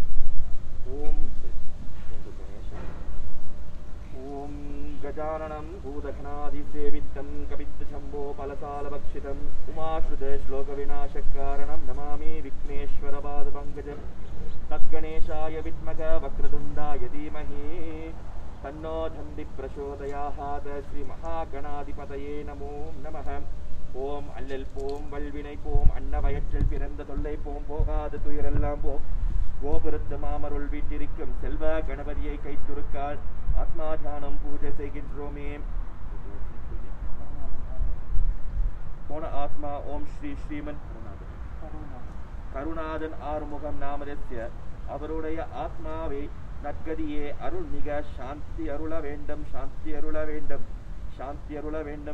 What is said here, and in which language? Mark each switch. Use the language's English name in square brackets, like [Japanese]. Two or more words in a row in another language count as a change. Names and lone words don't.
[Sanskrit] ओम गजाननं भूतगणादिसेवितं कपित्तशम्भो फलसालभक्षितं उमाश्रुतश्लोकविनाशकारणं नमामि विघ्नेश्वरपादपङ्कजं। तद्गणेशाय विद्महे वक्रतुण्डाय धीमहि तन्नो दन्ति प्रचोदयात्। श्रीमहागणाधिपतये नमो नमः। [Tamil] ஓம் அல்லல் போம் வல்வினை போம் அன்னவயற்றில் பிறந்த தொல்லை போம் போகாத துயரெல்லாம் போம் கோபுரத்து மாமருள் வீட்டிருக்கும் செல்வ கணபதியை கைத்துருக்கால் ஆத்மா தியானம் பூஜை செய்கின்றோமே. போன ஆத்மா ஓம் ஸ்ரீ ஸ்ரீமன் கருணாதன் ஆறுமுகம் நாமதஸ்ய அவருடைய ஆத்மாவை நற்கதியே அருள்மிக சாந்தி அருள வேண்டும் சாந்தி அருள வேண்டும் சாந்தி அருள வேண்டும்.